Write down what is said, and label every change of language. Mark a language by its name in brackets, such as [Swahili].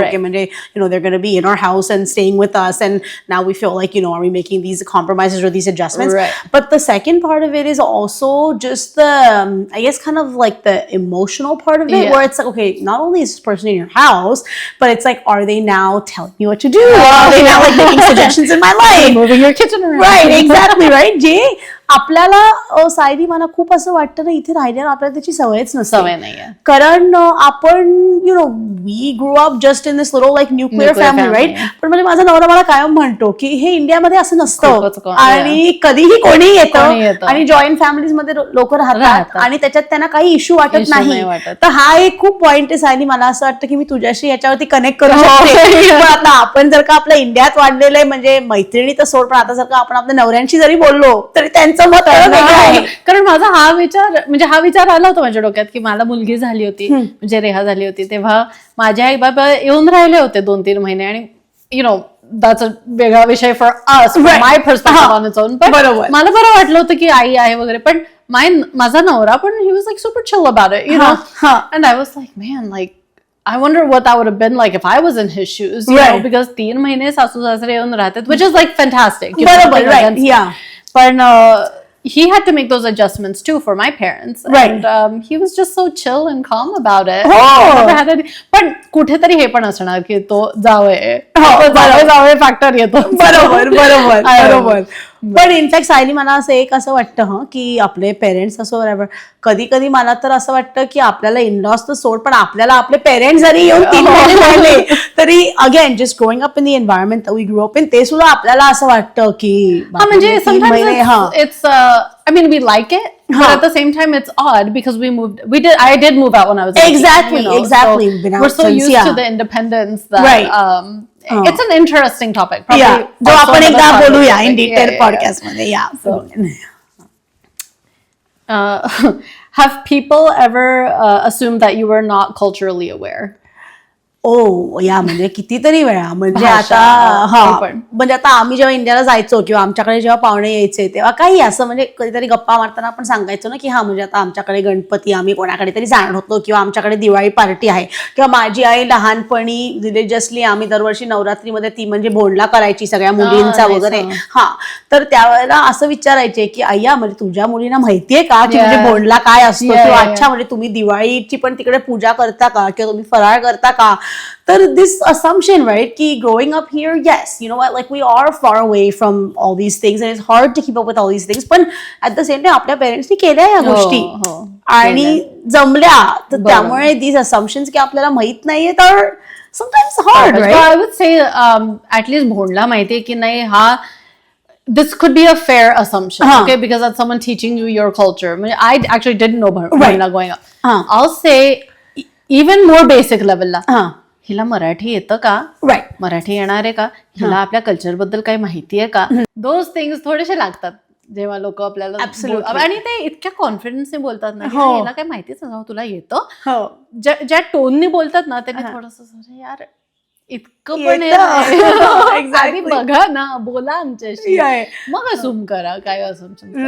[English] Okay, म्हणजे, they're going to be in our house and staying with us, and now we feel like, are we making these compromises or these adjustments? But the second part of it is also just the, I guess, kind of like the emotional part of it, where it's like, okay, not only is this person in your house, but it's like, are they now telling me what to do? Are they now like making suggestions in my life? Moving your kitchen around. Right, exactly, right? [Marathi] जे आपल्याला सायली मला खूप असं वाटतं ना, इथे राहिल्यावर आपल्याला त्याची सवयच नसते. सवय नाहीये. कारण आपण [English] we grew up just in this little like nuclear family, right? [Marathi] पण म्हणजे माझा नवरा मला कायम म्हणतो की हे इंडियामध्ये असं नसतं, आणि कधीही कोणी येतं, आणि जॉईंट फॅमिलीज मध्ये लोक राहतात, आणि त्याच्यात त्यांना काही इश्यू वाटत नाही. तर हा एक खूप पॉइंट आहे सायली, मला असं वाटतं की मी तुझ्याशी याच्यावरती कनेक्ट करू शकते. पण आता आपण जर का आपल्या इंडियात वाढलेलं आहे, म्हणजे मैत्रिणी तर सोड, पण आता जर का आपण आपल्या नवऱ्यांशी जरी बोललो तरी त्यांचं मत आहे. कारण माझा हा विचार आला होता माझ्या डोक्यात की मला मुलगी झाली होती, म्हणजे रेहा झाली होती, तेव्हा माझे आई बाबा येऊन राहिले होते 2-3 महिने, आणि [English] that's a [Marathi] वेगळा विषय [English] For us, my perspective on its own. [Marathi] पण मला बरं वाटलं होतं की आई आहे वगैरे, पण माझा नवरा पण [English] he was like super chill about it, and I was like, man, like I wonder what that would have been like if I was in his shoes, because [Marathi] 3 महिने सासू सासरे येऊन राहतात, [English] which is like fantastic. Right, yeah. But he had to make those adjustments too for my parents, and he was just so chill and calm about it. [Marathi] पण कुठेतरी हे पण असणार की तो जावे फॅक्टर येतो. बरोबर. पण इनफॅक्ट सायली, मला असं वाटतं की आपले पेरेंट्स असो बरोबर, कधी कधी मला तर असं वाटतं की आपल्याला इनलॉस तर सोड, पण आपल्याला आपले पेरेंट्स जरी येऊन 3 महिने राहिले तरी [English] again just growing up in the environment we grow up in, [Marathi] ते सुद्धा आपल्याला असं वाटतं की [English] म्हणजे it's I mean, we like it, but at the same time it's odd because I did move out when I was 18, exactly. So we're so used to the independence that it's an interesting topic. [Marathi] जो आपण एकदा बोलूया [English] in detail [Marathi] podcast मध्ये. [English] Have people ever assumed that you were not culturally aware? [Marathi] या म्हणजे कितीतरी वेळा म्हणजे भाषा, आता ते पण. म्हणजे आता आम्ही जेव्हा इंडियाला जायचो किंवा आमच्याकडे जेव्हा पाहुणे यायचे तेव्हा काही असं म्हणजे कधीतरी गप्पा मारताना आपण सांगायचो ना की म्हणजे आता आमच्याकडे गणपती आम्ही कोणाकडे तरी जाणार होतो किंवा आमच्याकडे दिवाळी पार्टी आहे किंवा माझी आई लहानपणी रिलिजियसली आम्ही दरवर्षी नवरात्रीमध्ये ती म्हणजे भोंडला करायची सगळ्या मुलींचा वगैरे तर त्यावेळेला असं विचारायचे की अय्या म्हणजे तुझ्या मुलींना माहितीये का की म्हणजे भोंडला काय असतो किंवा अच्छा म्हणजे तुम्ही दिवाळीची पण तिकडे पूजा करता का किंवा तुम्ही फराळ करता का तर [English] this assumption, right, ki growing up here, yes, you know what, like we are far away from all these things [Marathi] and it's hard to keep up with all these things, पण [English] at the same time [Marathi] आपल्या पेरेंट्सनी केल्या या गोष्टी आणि जमल्या तर त्यामुळे [English] these assumptions [Marathi] की आपल्याला माहित नाहीये तर [English] sometimes hard, right? I would say at least [Marathi] Bhondla माहितीये की नाही हा [English] this could be a fair assumption, okay, because that's someone teaching you your culture. I actually didn't know Bhoindla growing up. I'll say even more basic level [Marathi] ला हिला मराठी येतं का मराठी येणार आहे का हिला आपल्या कल्चर बद्दल काही माहिती आहे का [English] those things [Marathi] थोडेसे लागतात जेव्हा लोक आपल्याला आणि ते इतक्या कॉन्फिडन्सने बोलतात ना हिला काही माहितीच नाही तुला येतं ज्या टोननी बोलतात ना त्यांनी थोडस यार इतकं पण आधी बघा ना बोला आमच्याशी मग असूम करा काय असम्पशन